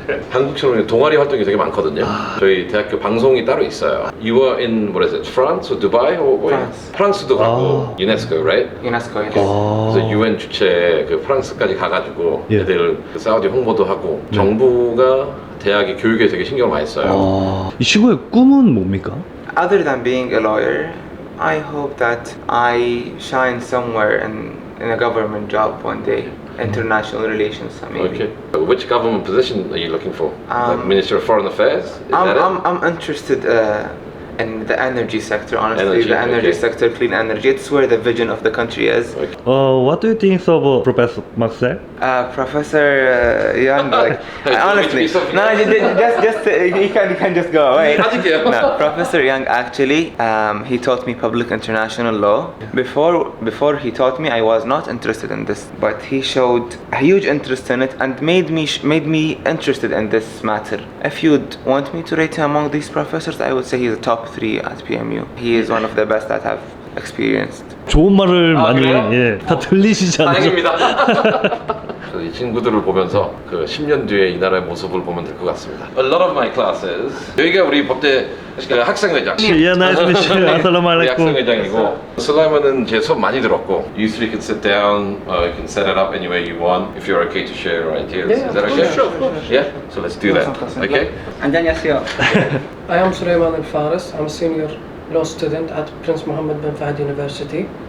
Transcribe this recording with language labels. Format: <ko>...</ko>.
<ko>한국처럼 동아리 활동이 되게 많거든요. 저희 대학교 방송이 따로 있어요.</ko> <en>You were in what is it? France or Dubai? or France.</en> <ko>프랑스도 가고 UNESCO,</ko> <en>right? UNESCO, yes.</en> <ko>그래서 UN 주최 그 프랑스까지 가가지고 예. 애들 그 사우디 홍보도 하고 정부가 대학의 교육에 되게 신경을 많이 써요. 이 친구의 꿈은 뭡니까?</ko> <en>Other than being a lawyer, I hope that I shine somewhere in a government job one day. International relations, maybe. Okay. Which government position are you looking for? Like Minister of Foreign Affairs? Is that it? I'm interested in the energy sector, honestly. Energy, the energy okay. sector, clean energy. It's where the vision of the country is. Okay. What do you think of Professor Marcel? Professor Young, like, Hey, honestly, do you want me to be no, just you can just go away.</en> <ko>아직이요?</ko> <en>No, Professor Young actually, he taught me public international law. Before he taught me, I was not interested in this, but he showed a huge interest in it and made me interested in this matter. If you'd want me to rate him among these professors, I would say he's a top 3 at PMU. He is one of the best that I've experienced.</en> <ko>좋은 말을 많이 그래요? 예, 다 들리시지 않죠? 다행입니다. 그래서 이 친구들을 보면서 그 10년 뒤에 이 나라의 모습을 보면 될 것 같습니다.</ko> <en>A lot of my classes.</en> <ko>여기가 우리 법대 그 학생회장.</ko> <en>Yeah, nice to meet you.</en> <ar>Assalamu</ar> <ko>우리</ko> <ar>alaikum.</ar> <ko>학생회장이고 슬라이먼은 제 수업 많이 들었고</ko> <en>You three can sit down, you can set it up any way you want if you're okay to share your ideas. Is that okay? Sure, of course. Yeah? So let's do that. Okay? I am Sulaiman Al Faris. I'm a senior law student at Prince Mohammed bin Fahd University.</en>